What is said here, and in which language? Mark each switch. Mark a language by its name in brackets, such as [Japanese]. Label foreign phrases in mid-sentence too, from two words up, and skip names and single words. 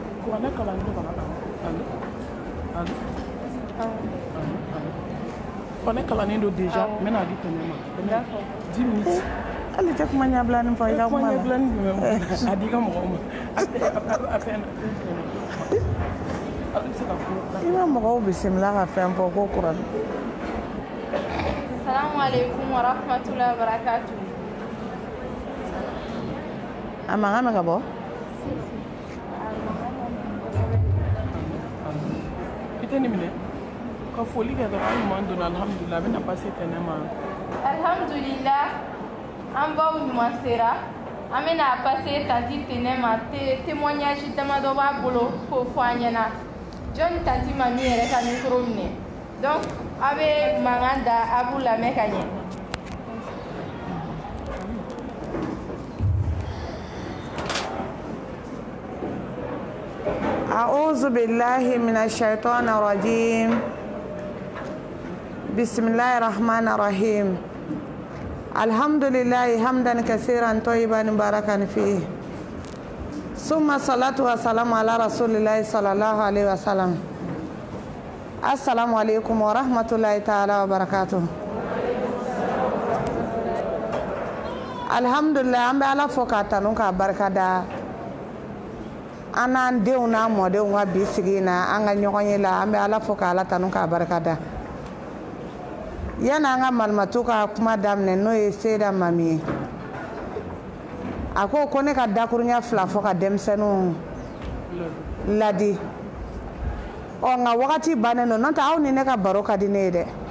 [Bambara] kuranɛ kalanni to kana kuranɛ kalanni do déjà n bɛna di tɛnɛ ma 10 minutes ale tɛ kuma ɲɛbila ni fɔ i ka kuma la kuma ɲɛbila ni jumɛn a di ka mɔgɔw ma a fɛn i ma mɔgɔw bisimila ka fɛn fɔ ko kuranɛ. [Arabic] السلام عليكم ورحمة الله وبركاته. [Bambara] A mankan bɛ ka bɔ. I tɛ nin minɛ ka foli kɛ dɔrɔn an ɲuman donna alhamdulillah a bɛna passer tɛnɛ ma. Alhamdulillah an baw ɲuman sera an bɛna passer tanti tɛnɛ ma témoignage damadɔ b'a bolo k'o fɔ an ɲɛna jɔnni tanti ma min yɛrɛ ka micro minɛ donc a bɛ mankan da a b'u lamɛn ka ɲɛ. [Arabic] أعوذ بالله من الشيطان الرجيم بسم الله الرحمن الرحيم الحمد لله حمدا كثيرا طيبا مباركا فيه ثم الصلاة والسلام على رسول الله صلى الله عليه وسلم السلام عليكم ورحمة الله تعالى وبركاته الحمد لله أم بألا فوقاتنا كبركة [Bambara] an n'an denw n'a mɔdenw ka bi sigi na an ka ɲɔgɔn ye la an bɛ ala fo k'ala tanu k'a barika da yanni an ka malimatu ka kuma daminɛ n'o ye Seyida Mami ye a ko ne ka dakuruɲɛ 2 fɔ ka denmisɛnninw ladi nka wagati bannen don n'o tɛ aw ni ne ka baro ka di ne ye dɛ